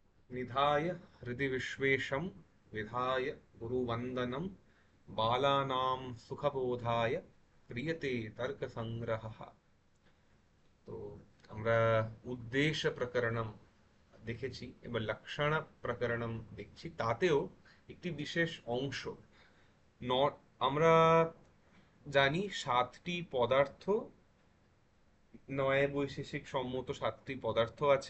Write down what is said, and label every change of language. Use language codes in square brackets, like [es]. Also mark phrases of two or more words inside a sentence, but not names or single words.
[sa] निधाय हृदि विश्वेशं विधाय गुरुवन्दनं बालानां सुखबोधाय क्रियते तर्कसङ्ग्रहः। [bn] তো আমরা উদ্দেশ প্রকরণম দেখেছি এবার লক্ষণ প্রকরণম দেখছি, তাতেও একটি বিশেষ অংশ নট আমরা জানি সাতটি পদার্থ, নয় বৈশেষিক সম্মত সাতটি পদার্থ আছে।